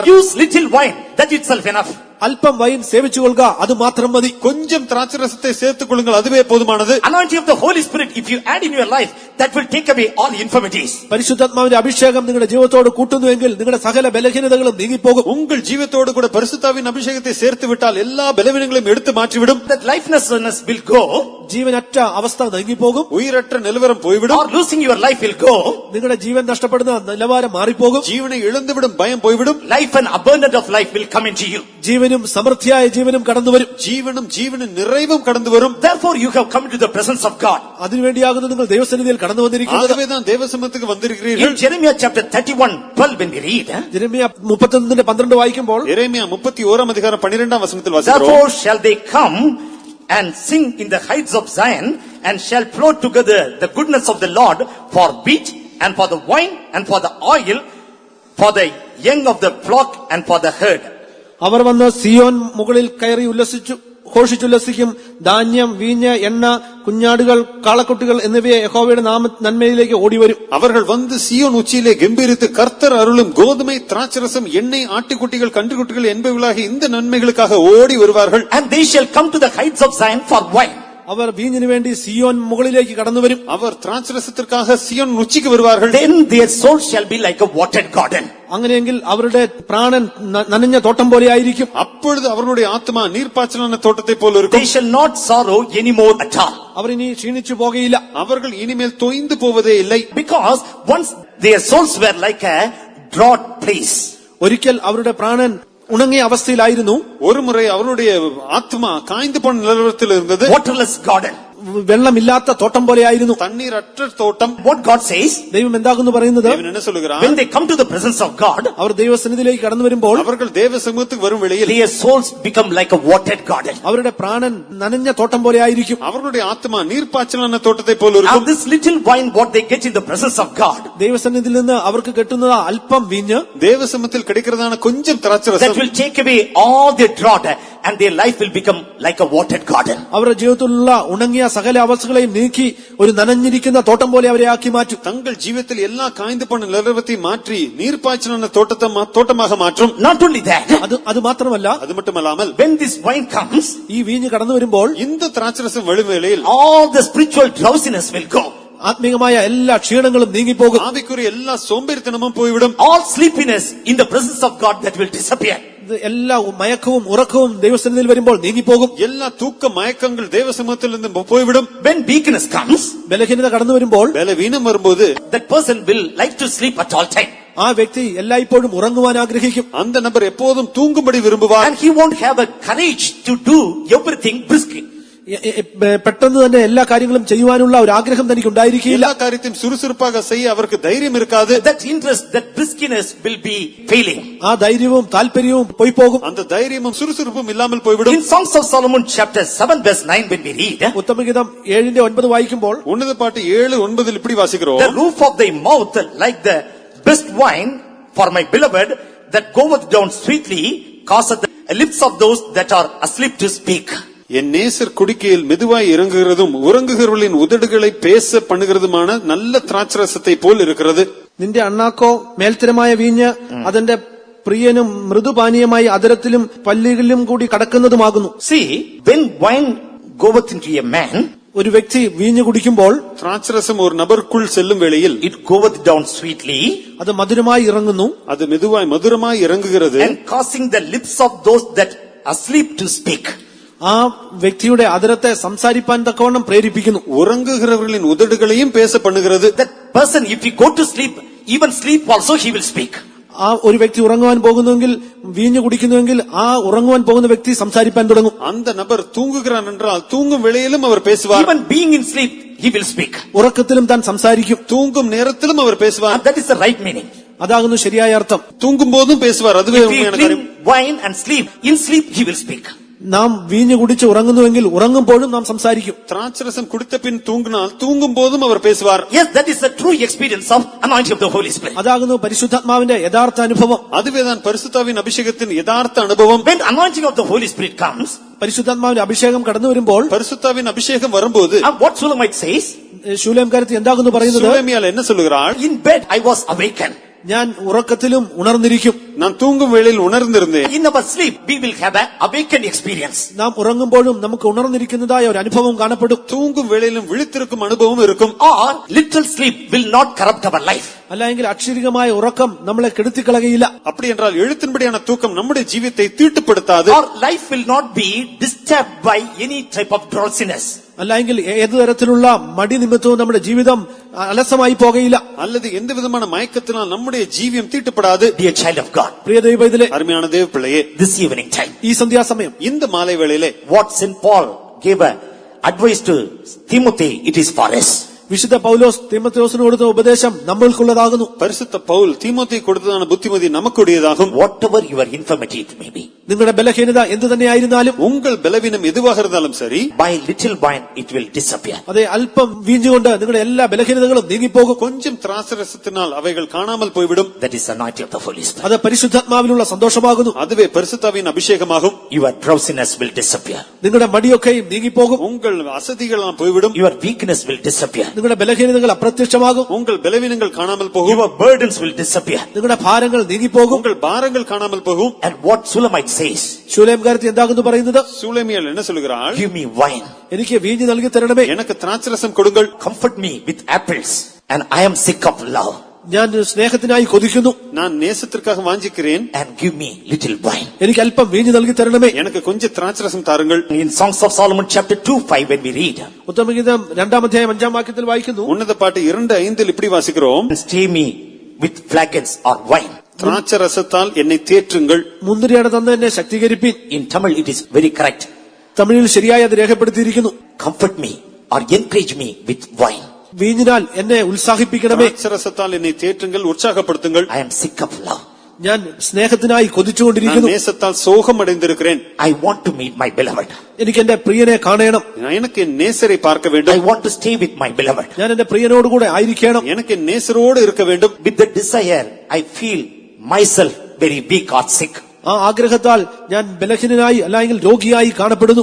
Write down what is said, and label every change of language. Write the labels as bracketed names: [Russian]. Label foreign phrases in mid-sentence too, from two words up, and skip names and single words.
[English] Use little wine, that itself enough. [Malayalam] അല്പം വൈൻ സേവിച്ചുകൊള്ളുക, അത് മാത്രം മതി. [Tamil] கொஞ்சம் திராட்சரசத்தை சேர்த்துக் கொள்ளுங்கள், அதுவே போதுமானது. [English] Anointing of the Holy Spirit, if you add in your life, that will take away all infirmities. [Malayalam] പരിശുദ്ധാത്മാവിന്റെ അഭിഷേകം നിങ്ങളുടെ ജീവിതത്തോട് കൂട്ടുന്നുവെങ്കിൽ നിങ്ങളുടെ സകല ബലഹീനതകളും നീങ്ങിപ്പോകും. [Tamil] உங்கள் ஜீவத்தோடு கூட பரிசுத்தாவின் அபிஷேகத்தை சேர்த்து விட்டால் எல்லா பலவீனங்களையும் எடுத்து மாற்றிவிடும். [English] That lifelessness will go. [Malayalam] ജീവനറ്റ അവസ്ഥ നീങ്ങിപ്പോകും. [Tamil] உயிரற்ற நிலவரம் போய்விடும். [English] Or losing your life will go. [Malayalam] നിങ്ങളുടെ ജീവൻ നഷ്ടപ്പെടുന്ന നിലവാരം മാറിപ്പോകും. [Tamil] ஜீவனை இழந்துவிடும், பயம் போய்விடும். [English] Life and abundance of life will come into you. [Malayalam] ജീവനും സമൃദ്ധിയായ ജീവനും കടന്നു വരും. [Tamil] ஜீவனும் நிறைவும் கடந்து வரும். [English] Therefore you have come into the presence of God. [Malayalam] അതിനുവേണ്ടിയാകുന്നു നിങ്ങൾ ദൈവസന്നിധിയിൽ കടന്നു വന്നിരിക്കുന്നത്. [Tamil] ஆகவேதான் தேவசமத்துக்கு வந்திருக்கிறீர்கள். [English] In Jeremiah chapter 31:12 when we read, [Malayalam] യെരമ്യാ 31:12 വായിക്കുമ്പോൾ [Tamil] எரேமியா 31 அதிகாரம் 12 வசனத்தில் வாசிக்கிறோம். [English] therefore shall they come and sing in the heights of Zion and shall flow together the goodness of the Lord for wheat and for the wine and for the oil, for the young of the flock and for the herd. [Malayalam] അവർ വന്ന് സിയോൻ മുകളിൽ കയറി ഘോഷിച്ചുല്ലസിക്കും. ധാന്യം, വീഞ്ഞ്, എണ്ണ, കുഞ്ഞാടുകൾ, കാളക്കുട്ടികൾ എന്നിവയെ യഹോവയുടെ നന്മയിലേക്ക് ഓടിവരും. [Tamil] அவர்கள் வந்து சியோன் உச்சியிலே கெம்பீரித்து கர்த்தர் அருளும் கோதுமை, திராட்சரசம், எண்ணெய், ஆட்டுக்குட்டிகள், கன்றுக்குட்டிகள் என்பவைகளாக இந்த நன்மைகளுக்காக ஓடி வருவார்கள். [English] And they shall come to the heights of Zion for wine. [Malayalam] അവർ വീഞ്ഞിനു വേണ്ടി സിയോൻ മുകളിലേക്ക് കടന്നുവരും. [Tamil] அவர் திராட்சரசத்திற்காக சியோன் உச்சிக்கு வருவார்கள். [English] Then their soul shall be like a watered garden. [Malayalam] അങ്ങനെയെങ്കിൽ അവരുടെ പ്രാണൻ നനഞ്ഞ തോട്ടം പോലെയായിരിക്കും. [Tamil] அப்பொழுது அவர்களுடைய ஆத்மா நீர்ப்பாய்ச்சலான தோட்டத்தை போல இருக்கும். [English] They shall not sorrow anymore at all. [Malayalam] അവർ ഇനി ക്ഷീണിച്ചു പോകുകയില്ല. [Tamil] அவர்கள் இனிமேல் தொய்ந்து போவதே இல்லை. [English] Because once their souls were like a drought place. [Malayalam] ഒരിക്കൽ അവരുടെ പ്രാണൻ ഉണങ്ങിയ അവസ്ഥയിലായിരുന്നു. [Tamil] ஒரு முறை அவருடைய ஆத்மா காய்ந்து போன நிலவரத்தில் இருந்தது. [English] Waterless garden. [Malayalam] വെള്ളമില്ലാത്ത തോട്ടം പോലെയായിരുന്നു. [Tamil] தண்ணீரற்ற தோட்டம். [English] What God says, [Malayalam] ദൈവം എന്താകുന്നു പറയുന്നത്? [Tamil] தேவன் என்ன சொல்லுகிறார்? [English] when they come to the presence of God, [Malayalam] അവർ ദൈവസന്നിധിയിലേക്ക് കടന്നു വരുമ്പോൾ [Tamil] அவர்கள் தேவ சமூகத்துக்கு வரும் வேளையில் [English] their souls become like a watered garden. [Malayalam] അവരുടെ പ്രാണൻ നനഞ്ഞ തോട്ടം പോലെയായിരിക്കും. [Tamil] அவர்களுடைய ஆத்மா நீர்ப்பாய்ச்சலான தோட்டத்தை போல [English] Now [Tamil] இருக்கும். [English] this little wine what they get in the presence of God, [Malayalam] ദൈവസന്നിധിയിൽ നിന്ന് അവർക്ക് കിട്ടുന്നത് അല്പം വീഞ്ഞ്, [Tamil] தேவ சமூகத்தில் கிடைக்கிறதான கொஞ்சம் [English] that [Tamil] திராட்சரசம் [English] will take away all their drought and their life will become like a watered garden. [Malayalam] അവരുടെ ജീവിതത്തിലുള്ള ഉണങ്ങിയ സകല അവസ്ഥകളെയും നീക്കി ഒരു നനഞ്ഞിരിക്കുന്ന തോട്ടം പോലെ അവരെ ആക്കി മാറ്റും. [Tamil] தங்கள் ஜீவியத்தில் எல்லா காய்ந்து போன நிலவரத்தை மாற்றி நீர்ப்பாய்ச்சலான தோட்டமாக மாற்றும். [English] Not only that, [Malayalam] അത് മാത്രമല്ല, [Tamil] அது மட்டுமல்லாமல் [English] when this wine comes, [Malayalam] ഈ വീഞ്ഞ് കടന്നു വരുമ്പോൾ [Tamil] இந்த திராட்சரசம் வழுவேளையில் [English] all the spiritual drowsiness will go. [Malayalam] ആത്മീയമായ എല്ലാ ക്ഷീണങ്ങളും നീങ്ങിപ്പോകും. [Tamil] ஆவிக்குரிய எல்லா சோம்பேறித்தனமும் போய்விடும். [English] All sleepiness in the presence of God that will disappear. [Malayalam] എല്ലാ മയക്കവും ഉറക്കവും ദൈവസന്നിധിയിൽ വരുമ്പോൾ നീങ്ങിപ്പോകും. [Tamil] எல்லா தூக்க மயக்கங்கள் தேவ சமூகத்திலிருந்து போய்விடும். [English] When weakness comes, [Malayalam] ബലഹീനത കടന്നു വരുമ്പോൾ [Tamil] பலவீனம் வரும்போது [English] that person will like to sleep at all time. [Malayalam] ആ വ്യക്തി എല്ലായ്പ്പോഴും ഉറങ്ങുവാൻ ആഗ്രഹിക്കും. [Tamil] அந்த நபர் எப்போதும் தூங்கும்படி விரும்புவார். [English] And he won't have a courage to do everything briskly. [Malayalam] പെട്ടെന്ന് തന്നെ എല്ലാ കാര്യങ്ങളും ചെയ്യുവാനുള്ള ഒരു ആഗ്രഹം തനിക്ക് ഉണ്ടായിരിക്കില്ല. [Tamil] எல்லா காரியத்தையும் சுறுசுறுப்பாக செய்ய அவருக்கு தைரியம் இருக்காது. [English] That interest, that briskiness will be failing. [Malayalam] ആ ധൈര്യവും താല്പര്യവും പോയി പോകും. [Tamil] அந்த தைரியமும் சுறுசுறுப்பும் இல்லாமல் போய்விடும். [English] In Songs of Solomon chapter 7 verse 9 when we read, [Malayalam] ഉത്തമഗീതം 7:9 വായിക്കുമ്പോൾ [Tamil] உன்னத பாட்டு 7:9 இப்படி வாசிக்கிறோம். [English] the roof of thy mouth like the best wine for my beloved that goeth down sweetly causeth the lips of those that are asleep to speak. [Tamil] என் நேசர் குடிக்கையில் மெதுவாய் இறங்குகிறதும் உறங்குகிறவர்களின் உதடுகளை பேச பண்ணுகிறதுமான நல்ல திராட்சரசத்தை போல் இருக்கிறது. [Malayalam] നിന്റെ അണ്ണാക്കോ മേൽത്തരമായ വീഞ്ഞ് അതിന്റെ പ്രിയനും മൃദുപാനീയമായി അതരത്തിലും പല്ലുകളിലും കൂടി കടക്കുന്നതുമാകുന്നു. [English] See, when wine goeth into a man, [Malayalam] ഒരു വ്യക്തി വീഞ്ഞ് കുടിക്കുമ്പോൾ [Tamil] திராட்சரசம் ஒரு நபருக்குள் செல்லும் வேளையில் [English] it goeth down sweetly, [Malayalam] അത് മധുരമായി ഇറങ്ങുന്നു. [Tamil] அது மெதுவாய் மதுரமாய் இறங்குகிறது. [English] and causing the lips of those that are asleep to speak. [Malayalam] ആ വ്യക്തിയുടെ അതരത്തെ സംസാരിപ്പാൻ തക്കവണ്ണം പ്രേരിപ്പിക്കുന്നു. [Tamil] உறங்குகிறவர்களின் உதடுகளையும் பேச பண்ணுகிறது. [English] That person, if he go to sleep, even sleep also he will speak. [Malayalam] ആ ഒരു വ്യക്തി ഉറങ്ങുവാൻ പോകുന്നുവെങ്കിൽ, വീഞ്ഞു കുടിക്കുന്നുവെങ്കിൽ ആ ഉറങ്ങുവാൻ പോകുന്ന വ്യക്തി സംസാരിപ്പാൻ തുടങ്ങും. [Tamil] அந்த நபர் தூங்குகிறான் என்றால் தூங்கும் வேளையிலும் அவர் பேசுவார். [English] Even being in sleep, he will speak. [Malayalam] ഉറക്കത്തിലും താൻ സംസാരിക്കും. [Tamil] தூங்கும் நேரத்திலும் அவர் பேசுவார். [English] And that is the right meaning. [Malayalam] അതാകുന്നു ശരിയായ അർത്ഥം. [Tamil] தூங்கும் போதும் பேசுவார். அதுவே [English] If he [Tamil] உண்மையான [English] drink [Tamil] காரியம். [English] wine and sleep, in sleep he will speak. [Malayalam] നാം വീഞ്ഞു കുടിച്ച് ഉറങ്ങുന്നുവെങ്കിൽ ഉറങ്ങുമ്പോഴും നാം സംസാരിക്കും. [Tamil] திராட்சரசம் குடித்த பின் தூங்கினால் தூங்கும் போதும் அவர் பேசுவார். [English] Yes, that is the true experience of anointing of the Holy Spirit. [Malayalam] അതാകുന്നു പരിശുദ്ധാത്മാവിന്റെ യഥാർത്ഥ അനുഭവം. [Tamil] அதுவேதான் பரிசுத்தாவின் அபிஷேகத்தின் யதார்த்த அனுபவம். [English] When anointing of the Holy Spirit comes, [Malayalam] പരിശുദ്ധാത്മാവിന്റെ അഭിഷേകം കടന്നു വരുമ്പോൾ, [Tamil] பரிசுத்தாவின் அபிஷேகம் வரும்போது [English] what Sulamite says, [Malayalam] ശൂലേംകാരത്തി എന്താകുന്നു പറയുന്നത്? [Tamil] சுலோமியால் என்ன சொல்லுகிறாள்? [English] in bed I was awakened. [Malayalam] ഞാൻ ഉറക്കത്തിലും ഉണർന്നിരിക്കും. [Tamil] நான் தூங்கும் வேளையில் உணர்ந்திருந்தேன். [English] In our sleep we will have an awakened experience. [Malayalam] നാം ഉറങ്ങുമ്പോഴും നമുക്ക് ഉണർന്നിരിക്കുന്നതായ ഒരു അനുഭവം കാണപ്പെടും. [Tamil] தூங்கும் வேளையிலும் விழித்திருக்கும் அனுபவம் இருக்கும். [English] Or little sleep will not corrupt our life. [Malayalam] അല്ലെങ്കിൽ അക്ഷരികമായ ഉറക്കം നമ്മളെ കെടുത്തിക്കളകയില്ല. [Tamil] அப்படி என்றால் எழுத்தின்படியான தூக்கம் நம்முடைய ஜீவியத்தை தீட்டுப்படுத்தாது. [English] Our life will not be disturbed by any type of drowsiness. [Malayalam] അല്ലെങ്കിൽ ഏതു തരത്തിലുള്ള മടി നിമിത്തവും നമ്മുടെ ജീവിതം അലസമായി പോകയില്ല. [Tamil] அல்லது எந்த விதமான மயக்கத்தினால் நம்முடைய ஜீவியம் தீட்டுப்படாது. [English] Dear child of God, [Malayalam] പ്രിയ ദൈവത്തിലെ [Tamil] அருமையான தேவ பிள்ளையே, [English] this evening time, [Malayalam] ഈ സന്ധ്യാസമയം [Tamil] இந்த மாலை வேளையிலே [English] what St. Paul gave advice to Timothy, it is for us. [Malayalam] വിശുദ്ധ പൗലോസ് തീമോഥെയോസിന് കൊടുത്ത ഉപദേശം നമ്മൾക്കുള്ളതാകുന്നു. [Tamil] பரிசுத்த பவுல் தீமோத்தேயுக்கு கொடுத்ததான புத்திமதி நமக்குடையதாகும். [English] Whatever your infirmity it may be, [Malayalam] നിങ്ങളുടെ ബലഹീനത എന്ത് തന്നെയായിരുന്നാലും, [Tamil] உங்கள் பலவீனம் எதுவாக இருந்தாலும் சரி, [English] by little wine it will disappear. [Malayalam] അതെ, അല്പം വീഞ്ഞുകൊണ്ട് നിങ്ങളുടെ എല്ലാ ബലഹീനതകളും നീങ്ങിപ്പോകും. [Tamil] கொஞ்சம் திராட்சரசத்தினால் அவைகள் காணாமல் போய்விடும். [English] That is the anointing of the Holy Spirit. [Malayalam] അത് പരിശുദ്ധാത്മാവിലുള്ള സന്തോഷമാകുന്നു. [Tamil] அதுவே பரிசுத்தாவின் அபிஷேகமாகும். [English] Your drowsiness will disappear. [Malayalam] നിങ്ങളുടെ മടിയൊക്കെയും നീങ്ങിപ്പോകും. [Tamil] உங்கள் அசதிகள் போய்விடும். [English] Your weakness will disappear. [Malayalam] നിങ്ങളുടെ ബലഹീനതകൾ അപ്രത്യക്ഷമാകും. [Tamil] உங்கள் பலவீனங்கள் காணாமல் போகும். [English] Your burdens will disappear. [Malayalam] നിങ്ങളുടെ ഭാരങ്ങൾ നീങ്ങിപ്പോകും. [Tamil] உங்கள் பாரங்கள் காணாமல் போகும். [English] And what Sulamite says, [Malayalam] ശൂലേംകാരത്തി എന്താകുന്നു പറയുന്നത്? [Tamil] சூலேமியால் என்ன சொல்கிறாள்? [English] give me wine, [Malayalam] എനിക്ക് വീഞ്ഞ് നൽകി തരണമേ. [Tamil] எனக்கு திராட்சரசம் கொடுங்கள். [English] comfort me with apples, and I am sick of love, [Malayalam] ഞാൻ സ്നേഹത്തിനായി കൊതിക്കുന്നു. [Tamil] நான் நேசத்திற்காக வாஞ்சிக்கிறேன். [English] and give me little wine. [Malayalam] എനിക്ക് അല്പം വീഞ്ഞ് നൽകി തരണമേ. [Tamil] எனக்கு கொஞ்சம் திராட்சரசம் தாருங்கள். [English] In Songs of Solomon chapter 2:5 when we read, [Malayalam] ഉത്തമഗീതം 2-ാം വാക്യത്തിൽ വായിക്കുന്നു, [Tamil] உன்னத பாட்டு 2:5 இப்படி வாசிக்கிறோம். [English] stay me with flagons or wine. [Tamil] திராட்சரசத்தால் என்னை தேற்றுங்கள். [Malayalam] മുന്തിരിയുടെ തന്ന് എന്നെ ശക്തീകരിപ്പിൻ. [English] In Tamil it is very correct. [Malayalam] തമിഴിൽ ശരിയായി അത് രേഖപ്പെടുത്തിയിരിക്കുന്നു. [English] Comfort me or encourage me with wine. [Malayalam] വീഞ്ഞിനാൽ എന്നെ ഉത്സാഹിപ്പിക്കണമേ. [Tamil] திராட்சரசத்தால் என்னை தேற்றுங்கள், உற்சாகப்படுத்துங்கள். [English] I am sick of love. [Malayalam] ഞാൻ സ്നേഹത്തിനായി [Tamil] நான் [Malayalam] കൊതിച്ചുകൊണ്ടിരിക്കുന്നു. [Tamil] நேசத்தால் சோகம் அடைந்திருக்கிறேன். [English] I want to meet my beloved. [Malayalam] എനിക്ക് എന്റെ പ്രിയനെ കാണണം. [Tamil] எனக்கு என் நேசரை பார்க்க [English] I [Tamil] வேண்டும். [English] want to stay with my beloved. [Malayalam] ഞാൻ എന്റെ പ്രിയനോടുകൂടെ ആയിരിക്കണം. [Tamil] எனக்கு என் நேசரோடு இருக்க வேண்டும். [English] With the desire, I feel myself very weak or sick. [Malayalam] ആ ആഗ്രഹത്താൽ ഞാൻ ബലഹീനനായി അല്ലെങ്കിൽ രോഗിയായി കാണപ്പെടുന്നു.